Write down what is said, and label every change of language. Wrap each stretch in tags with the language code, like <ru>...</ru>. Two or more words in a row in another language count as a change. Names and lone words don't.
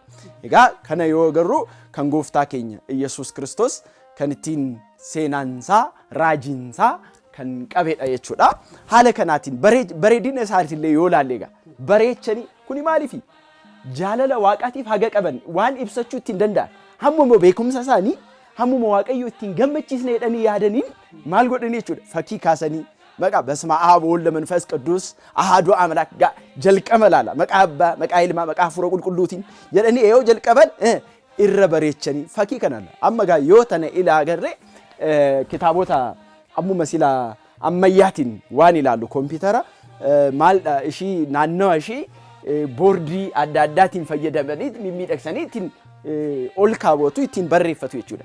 <om>Egaa kana yoo agarru kan gooftaa keenya Iyyasuus Kiristoos kan ittiin seenaansaa raajiinsaa kan qabedha jechuudha. Haala kanaatiin bareedina isaaniillee yoo ilaalle egaa bareechanii kuni maaliifi jaalala waaqaatiif haga qaban waan ibsachuu ittiin danda'an hammuma beekumsa isaanii hammuma waaqayyo ittiin gammachiisne jedhanii yaadaniin maal godhanii jechuudha. Fakkii kaasanii maqaa</om> <gez>በስመ አብ ወወልድ ወመንፈስ ቅዱስ አሐዱ አምላክ</gez> <om>jalqaba laala maqaa abbaa maqaa ilmaa maqaa hafuura qulqulluutiin jedhanii yoo jalqaban irra bareechanii fakkii kanalla. Amma gaa yoo tana ilaagarre kitaabota ammuma silaa ammayyaatiin waan ilaallu kompiitara maaldha ishii naannawa ishii boordii adda addaatiin fayyadamanii mimmiidhagsanii ittiin ol kaawwatu ittiin barreeffatu jechuudha.</om>